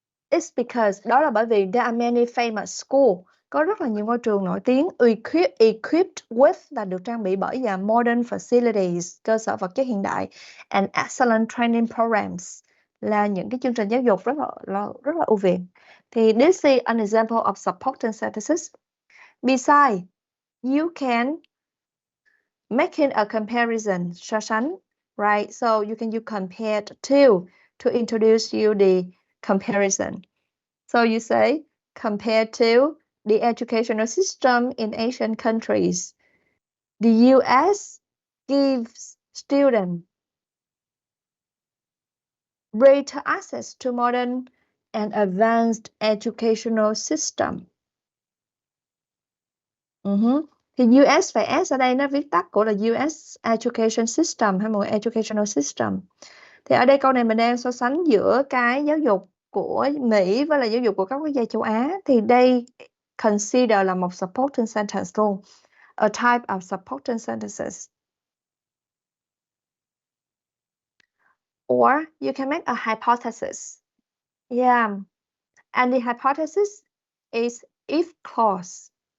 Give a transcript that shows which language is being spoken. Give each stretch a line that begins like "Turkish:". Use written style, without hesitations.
English: It's because
Vietnamese: đó là bởi vì
English: there are many famous schools.
Vietnamese: Có rất là nhiều ngôi trường nổi tiếng
English: equipped with
Vietnamese: là được trang bị bởi
English: modern facilities,
Vietnamese: cơ sở vật chất hiện đại,
English: and excellent training programs
Vietnamese: là những cái chương trình giáo dục rất là ưu việt.
English: Thì this is an example of supporting sentences. Besides, you can making a comparison,
Vietnamese: so sánh,
English: right? So you can use compared to introduce you the comparison. So you say, compared to the educational system in Asian countries, the US gives students greater access to modern and advanced educational system.
Vietnamese: Thì US và S ở đây nó viết tắt của là US Education System hay một Educational System. Thì ở đây câu này mình đang so sánh giữa cái giáo dục của Mỹ với là giáo dục của các quốc gia châu Á. Thì đây consider là một supporting sentence luôn.
English: A type of supporting sentences. Or you can make a hypothesis. Yeah. And the hypothesis is if clause.